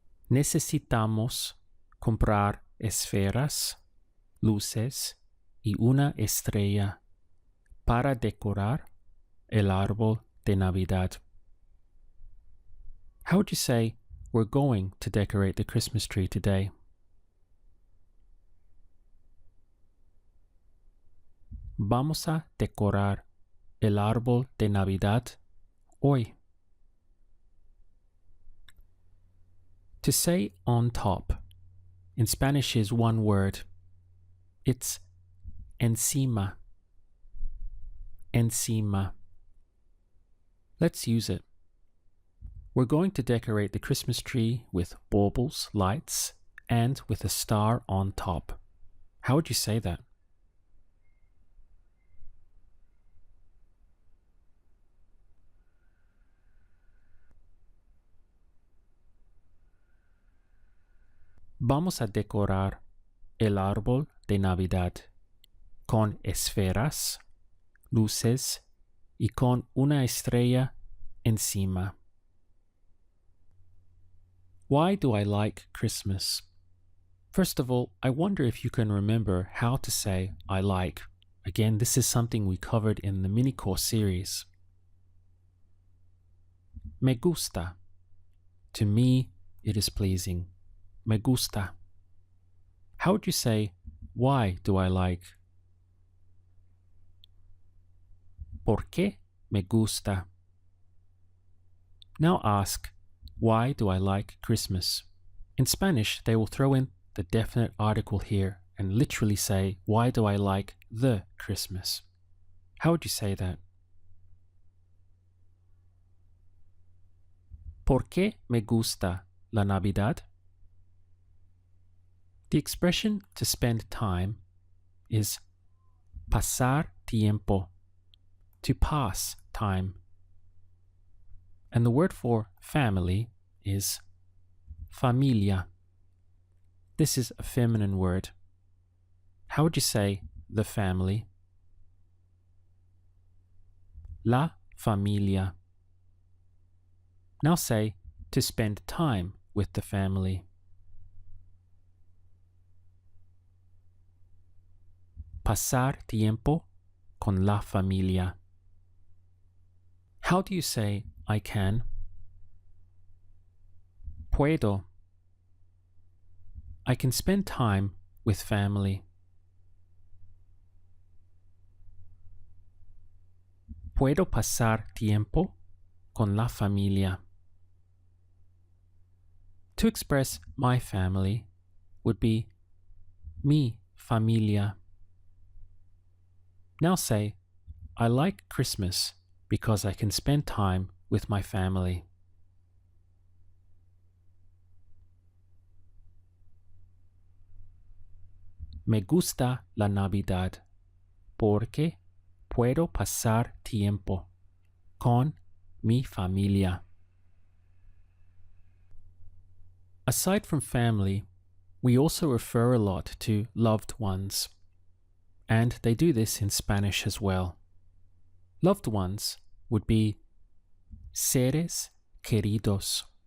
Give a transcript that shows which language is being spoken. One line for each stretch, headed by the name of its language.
Spanish: Necesitamos comprar esferas, luces y una estrella para decorar el árbol de Navidad.
English: How would you say we're going to decorate the Christmas tree today?
Spanish: Vamos a decorar el árbol de Navidad hoy.
English: To say on top in Spanish is one word. It's encima. Encima. Let's use it. We're going to decorate the Christmas tree with baubles, lights, and with a star on top. How would you say that?
Spanish: Vamos a decorar el árbol de Navidad con esferas, luces y con una estrella encima.
English: Why do I like Christmas? First of all, I wonder if you can remember how to say I like. Again, this is something we covered in the mini course series.
Spanish: Me gusta.
English: To me, it is pleasing. Me gusta. How would you say, why do I like?
Spanish: ¿Por qué me gusta?
English: Now ask, why do I like Christmas? In Spanish, they will throw in the definite article here and literally say, why do I like the Christmas? How would you say that?
Spanish: ¿Por qué me gusta la Navidad?
English: The expression to spend time is
Spanish: pasar tiempo,
English: to pass time. And the word for family is familia. This is a feminine word. How would you say the family?
Spanish: La familia.
English: Now say to spend time with the family.
Spanish: Pasar tiempo con la familia.
English: How do you say I can?
Spanish: Puedo.
English: I can spend time with family.
Spanish: Puedo pasar tiempo con la familia.
English: To express my family would be
Spanish: mi familia.
English: Now say, I like Christmas because I can spend time with my family.
Spanish: Me gusta la Navidad porque puedo pasar tiempo con mi familia.
English: Aside from family, we also refer a lot to loved ones. And they do this in Spanish as well. Loved ones would be
Spanish: seres queridos.